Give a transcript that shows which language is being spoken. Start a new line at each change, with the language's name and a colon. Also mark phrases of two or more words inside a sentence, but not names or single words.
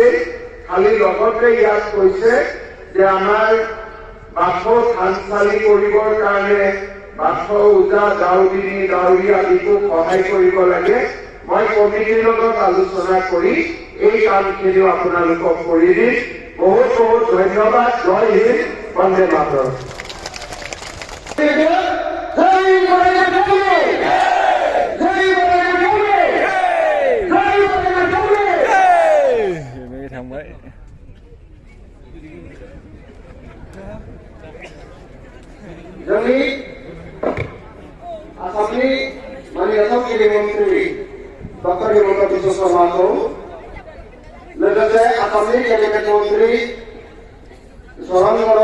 Assamese: খালি লগতে ইয়াত কৈছে যে আমাৰ বাথৌ থানচালি কৰিবৰ কাৰণে বাথৌ ওজা গাঁৱৰী আদিকো সহায় কৰিব লাগে। মই কমিটিৰ লগত আলোচনা কৰি এই কামখিনিও আপোনালোকক কৰি দিম। বহুত বহুত ধন্যবাদ।
Hindi: जय हिन्द,
Assamese: বন্দে মাতৰম।
Bodo: थांबाय जोंनि आसामनि माननीय गेलेमु मन्त्रि डक्टर हिमन्त बिश्व शर्माखौ लोगोसे आसामनि गेलेमु मन्त्रि शरण बर'